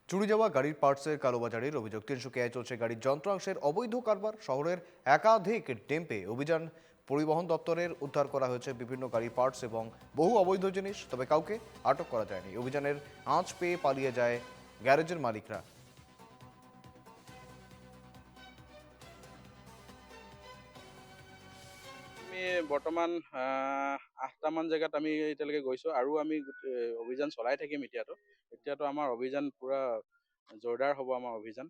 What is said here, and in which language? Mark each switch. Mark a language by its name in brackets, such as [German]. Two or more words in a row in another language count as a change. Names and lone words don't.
[Bangla] চুরি যাওয়া গাড়ির পার্টসের কালোবাজারের অভিযোগ। তিনসুকিয়ায় চলছে গাড়ির যন্ত্রাংশের অবৈধ কারবার। শহরের একাধিক ডেম্পে অভিযান পরিবহন দপ্তরের উদ্ধার করা হয়েছে বিভিন্ন গাড়ির পার্টস এবং বহু অবৈধ জিনিস, তবে কাউকে আটক করা যায়নি। অভিযানের আঁচ পেয়ে পালিয়ে যায় গ্যারেজের মালিকরা। [Assamese] আমি বৰ্তমান ৮টামান জেগাত আমি এতিয়ালৈকে গৈছোঁ আৰু আমি অভিযান চলাই থাকিম এতিয়াতো আমাৰ অভিযান পূৰা জোৰদাৰ হ'ব আমাৰ অভিযান।